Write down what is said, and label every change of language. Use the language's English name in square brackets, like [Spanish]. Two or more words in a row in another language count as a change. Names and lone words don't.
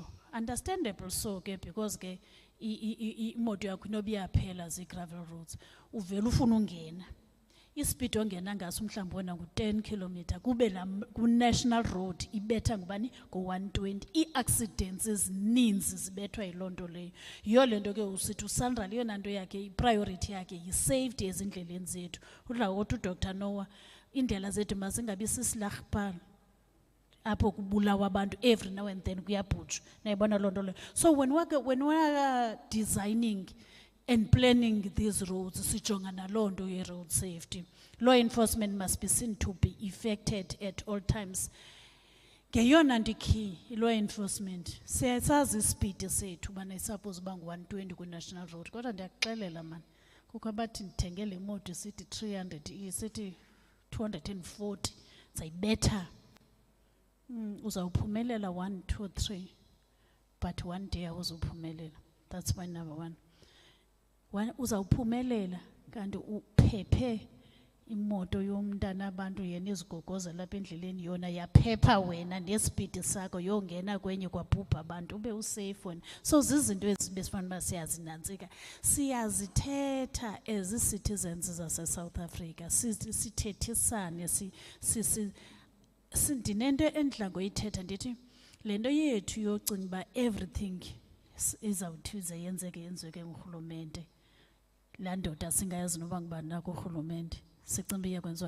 [Xhosa] Understandable so ke because ke imoto yakho inoba iyaphela zi- [English] gravel roads [Xhosa] uvele ufuna ungena ispeed ongena ngaso mhlawumbi wona ngu-10 kilometer kube ku- [English] national road [Xhosa] ibetha ngubani ngo-120. Ii-accidents ezininzi zibethwa yiloo nto leyo. Yiyo le nto ke usithi uSanral yeyona nto yakhe i-priority yakhe yi-safety ezindleleni zethu. Udla ngokuthi uDr Noah indlela zethu mazingabi sisilahpala apho kubulawa abantu [English] every now and then [Xhosa] kuyabhutshwa nayibona loo nto leyo. [English] So when we are designing and planning these roads [Xhosa] sijonga naloo nto [English] ye-road safety. Law enforcement must be seen to be effected at all times. [Xhosa] Ngeyona nto key law enforcement siyasazi ispeed sethu ubana isappose uba ngu-120 kwi- [English] national road [Xhosa] kodwa ndiyakuxelela mani kukho abathi ndithenge le moto isithi 300 isithi 240 sayibetha. Uzawuphumelela 1 2 3 but one day awuzuphumelela. [English] That's my number one. [Xhosa] Uzawuphumelela kanti uphephe imoto yomntana abantu yena izigogoza lapha endleleni yona yaphepha wena nespeed sakho yongena kwenye kwabhubha abantu ube usafe wena. So zizinto ezibesifanele uba siyazinantsika, siyazithetha [English] as citizens [Xhosa] zase South Africa, sithethisane, ndinento endidla ngoyithetha ndithi le nto yethu yocinga uba everything izawuthi ize yenzeke ngurhulumente, laa ndoda singayazi noba ngubani na kurhulumente, sicinga uba iyakwenziwayo.